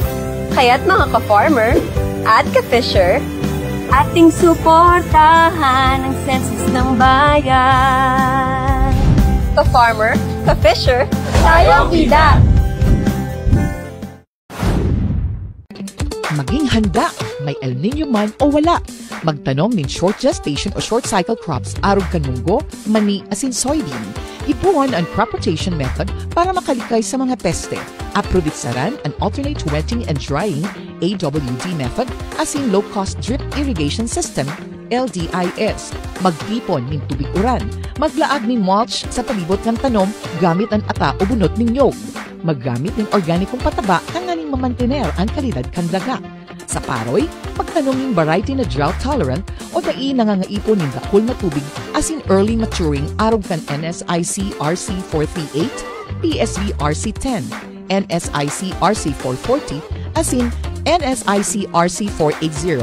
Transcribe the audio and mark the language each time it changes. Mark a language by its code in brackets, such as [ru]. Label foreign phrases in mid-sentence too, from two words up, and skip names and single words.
[tl] Kaya't mga ka-farmer at ka-fisher, ating suportahan ang census ng bayan. Ka-farmer, ka-fisher, tayong ida! Maging handa, may El Nino man o wala. [bik] Magtanom ng [en] short gestation [bik] o [en] short cycle crops [bik] arog kanunggo, mani, asin soybean. Ipuan ang [en] crop rotation method [bik] para makalikay sa mga peste. Aprovitsaran an [en] alternate wetting and drying AWD method [bik] asin [en] low-cost drip irrigation system LDIS. [tl] Magtipon ng tubig uran. Maglaag ng mulch sa palibot ng tanom gamit ang ata o bunot ng nyog. [bik] Maggamit ng organikong pataba kanganing mamantener ang kalidad kan daga. Sa paroy, pagtanom ng variety na drought-tolerant o dai nangangaipon ng dakol na tubig asin [en] early maturing [bik] arog kan NSIC RC 438, PSV RC 10, NSIC RC 440, asin NSIC RC 480.